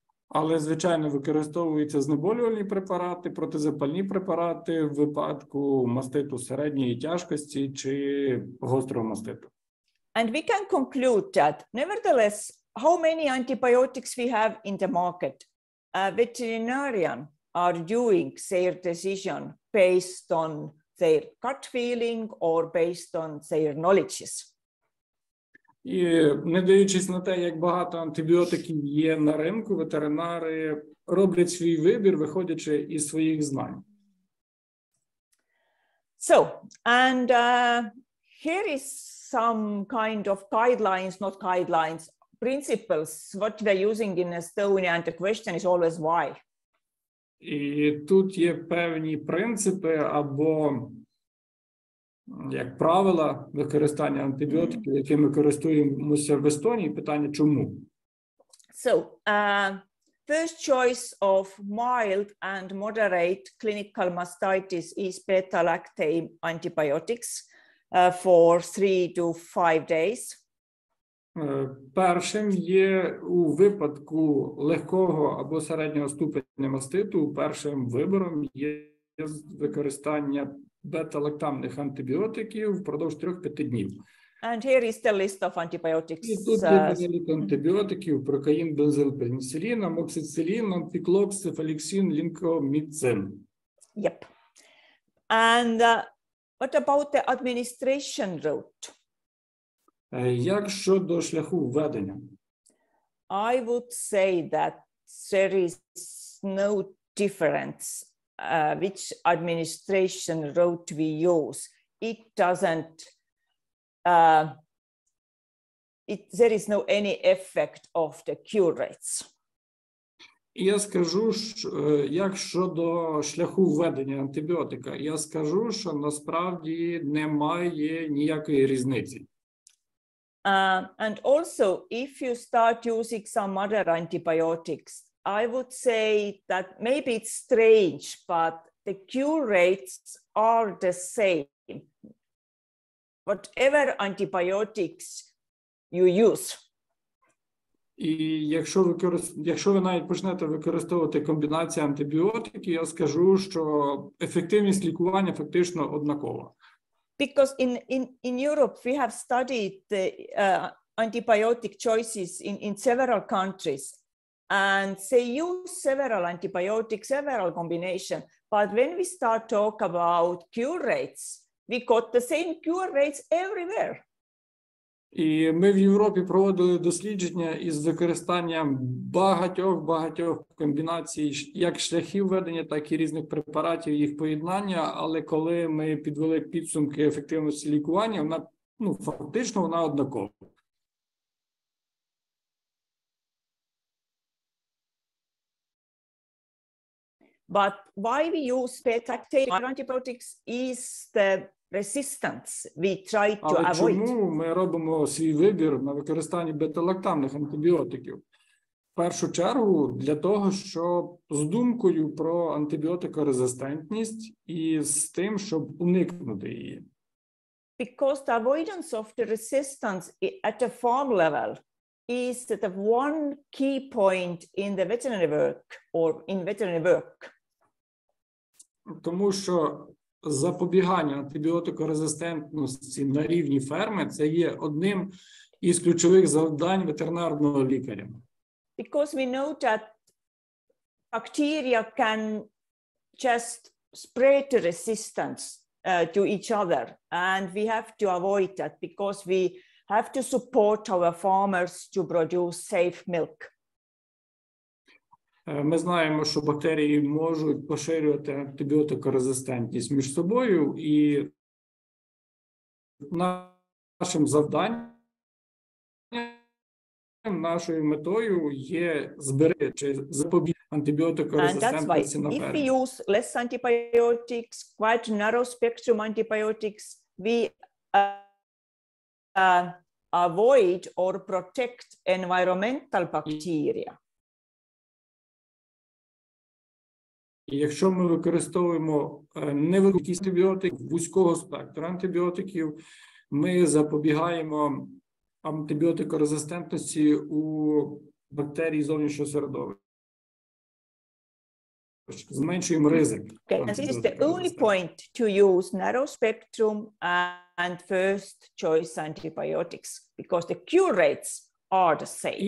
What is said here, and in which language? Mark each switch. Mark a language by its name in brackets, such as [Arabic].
[Ukrainian] Але, звичайно, використовуються знеболювальні препарати, протизапальні препарати в випадку маститу середньої тяжкості чи гострого маститу. [English] And we can conclude that, nevertheless, how many antibiotics we have in the market, veterinarians are doing their decision based on their gut feeling or based on their knowledges. [Ukrainian] І не дивлячись на те, як багато антибіотиків є на ринку, ветеринари роблять свій вибір, виходячи із своїх знань. [English] So, and here is some kind of guidelines, not guidelines, principles, what we're using in Estonia, and the question is always why. [Ukrainian] І тут є певні принципи або як правила використання антибіотиків, якими користуємося в Естонії. Питання чому? [English] So, first choice of mild and moderate clinical mastitis is beta-lactam antibiotics for 3 to 5 days. [Ukrainian] Першим є у випадку легкого або середнього ступеня маститу, першим вибором є використання бета-лактамних антибіотиків впродовж 3-5 днів. [English] And here is the list of antibiotics. [Ukrainian] І тут є перелік антибіотиків: прокаїн, бензил, пеніцилін, амоксицилін, амфіклокс, цефаліксин, лінкоміцин. [English] Yep. And what about the administration route? [Ukrainian] Як щодо шляху введення? [English] I would say that there is no difference which administration route we use. It doesn't, there is no any effect of the cure rates. [Ukrainian] Я скажу, як щодо шляху введення антибіотика, я скажу, що насправді немає ніякої різниці. [English] And also, if you start using some other antibiotics, I would say that maybe it's strange, but the cure rates are the same. Whatever antibiotics you use. [Ukrainian] І якщо ви навіть почнете використовувати комбінацію антибіотиків, я скажу, що ефективність лікування фактично однакова. [English] Because in Europe, we have studied the antibiotic choices in several countries, and they use several antibiotics, several combinations. But when we start talk about cure rates, we got the same cure rates everywhere. [Ukrainian] І ми в Європі проводили дослідження із використанням багатьох комбінацій, як шляхів ведення, так і різних препаратів, їх поєднання. Але коли ми підвели підсумки ефективності лікування, вона, фактично, вона однакова. [English] But why we use beta-lactam antibiotics is the resistance we try to avoid. [Ukrainian] Але чому ми робимо свій вибір на використанні бета-лактамних антибіотиків? В першу чергу для того, щоб з думкою про антибіотикорезистентність і з тим, щоб уникнути її. [English] Because the avoidance of the resistance at the farm level is the one key point in the veterinary work or in veterinary work. [Ukrainian] Тому що запобігання антибіотикорезистентності на рівні ферми – це є одним із ключових завдань ветеринарного лікаря. [English] Because we know that bacteria can just spread the resistance to each other, and we have to avoid that because we have to support our farmers to produce safe milk. [Ukrainian] Ми знаємо, що бактерії можуть поширювати антибіотикорезистентність між собою, і нашим завданням, нашою метою є зберегти чи запобігти антибіотикорезистентності на фермі. [English] If we use less antibiotics, quite narrow spectrum antibiotics, we avoid or protect environmental bacteria. [Ukrainian] І якщо ми використовуємо невелику кількість антибіотиків, вузького спектру антибіотиків, ми запобігаємо антибіотикорезистентності у бактерій зовнішнього середовища. Зменшуємо ризик. [English] Okay, and this is the only point to use narrow spectrum and first choice antibiotics because the cure rates are the same.